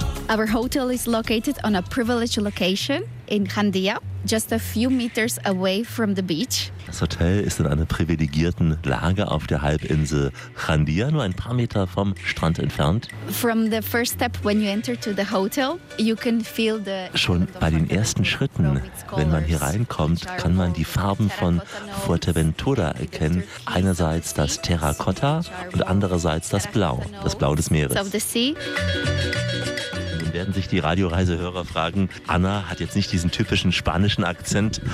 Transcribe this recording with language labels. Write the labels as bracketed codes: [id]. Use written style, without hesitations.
[en] Our hotel is located on a privileged location in Randia, just a few meters away from the beach. [de] Das Hotel ist in einer privilegierten Lage auf der Halbinsel Randia, nur ein paar Meter vom Strand entfernt. [en] From the first step when you enter to the hotel, you can feel the. [de] Schon bei den ersten Schritten, wenn man hier reinkommt, kann man die Farben von Fuerteventura erkennen. Einerseits das Terrakotta und andererseits das Blau des Meeres. [en] Of the sea. [de] dann werden sich die Radioreisehörer fragen, Anna hat jetzt nicht diesen typischen spanischen Akzent.